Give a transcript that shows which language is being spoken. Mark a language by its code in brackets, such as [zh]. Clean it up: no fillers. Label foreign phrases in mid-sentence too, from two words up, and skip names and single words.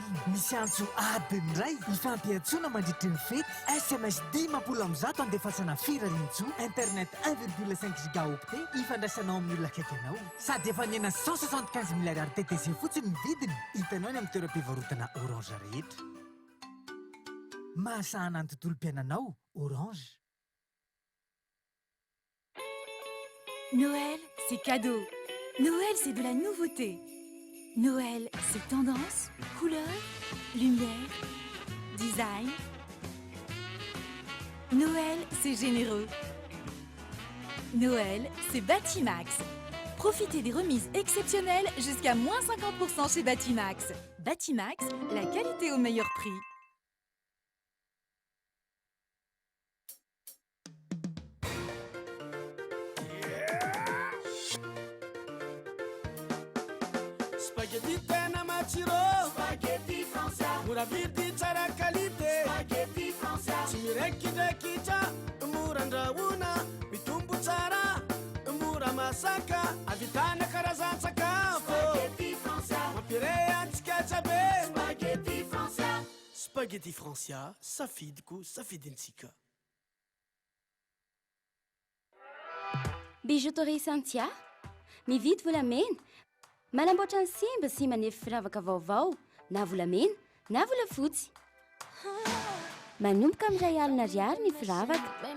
[mg] Misy antso adiny iray ifampiantsoana mandritry ny fety, SMS 10 andefasana firarian-tsoa, internet 1,5 gigaoctet ifandraisanao amin'ny olona akaiky anao. Sady efa nena 175 milliards TTC fotsiny ny vidiny. Hitanao ny amin'ny toeram-pivarotana Orange rehetra. Mahasahana ny tontolo mpiainanao, Orange. [fr] Noël, c'est cadeau. Noël, c'est de la nouveauté. Noël, c'est tendance, couleur, lumière, design. Noël, c'est généreux. Noël, c'est Batimax. Profitez des remises exceptionnelles jusqu'à moins 50% chez Batimax. Batimax, la qualité au meilleur prix. [mg] Spaghetti tena matsiro. [fr] Spaghetti français. [mg] Mora vidy tsara qualité. [fr] Spaghetti français. [mg] Tsy mirekirekitra, mora andrahoina, mitombo tsara, mora masaka, avitana karazan-tsakafo. [fr] Spaghetti français. [mg] Mampire antsika jiaby. [fr] Spaghetti français. Spaghetti français, [mg] safidiko, safidintsika. Bijouterie Santia, mividy volamena. Manamboatra ny simba sy manefy firavaka vaovao, na volamena, na volafotsy. manomboka amin'ray alina ariary ny firavaka.